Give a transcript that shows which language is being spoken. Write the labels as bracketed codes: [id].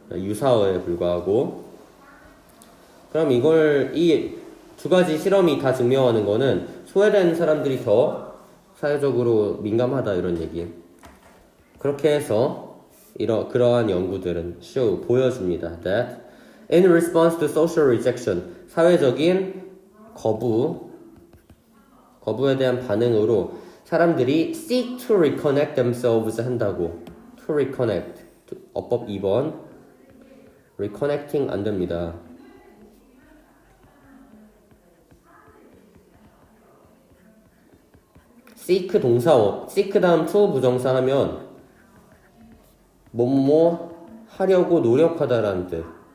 [ko] 유사어에 불과하고. 그럼 이 두 가지 실험이 다 증명하는 거는 소외된 사람들이 더 사회적으로 민감하다 이런 얘기. 그렇게 해서 그러한 연구들은 보여줍니다. [en] That in response to social rejection, 사회적인 거부에 대한 반응으로 사람들이 seek to reconnect themselves 한다고. [ko] to reconnect. 어법 2번. reconnecting 안 됩니다. seek 동사어. seek 다음 to 부정사 하면 뭐뭐 하려고 노력하다라는 뜻.